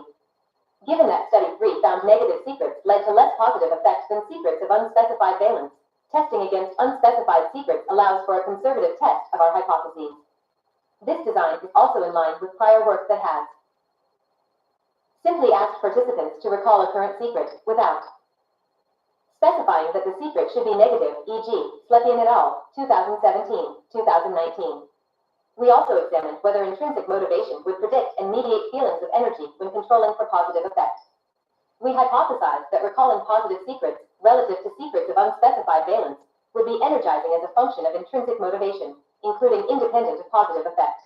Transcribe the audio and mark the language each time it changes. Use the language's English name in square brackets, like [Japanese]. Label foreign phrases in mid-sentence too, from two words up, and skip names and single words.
[English] Given that Study 3 found negative secrets led to less positive effects than secrets of unspecified valence, testing against unspecified secrets allows for a conservative test of our hypotheses. This design is also in line with prior work that has simply asked participants to recall a current secret without specifying that the secret should be negative, e.g., Slepian et al., 2017-2019. We also examined whether intrinsic motivation would predict and mediate feelings of energy when controlling for positive effect. We hypothesized that recalling positive secrets relative to secrets of unspecified valence would be energizing as a function of intrinsic motivation, including independent of positive effect.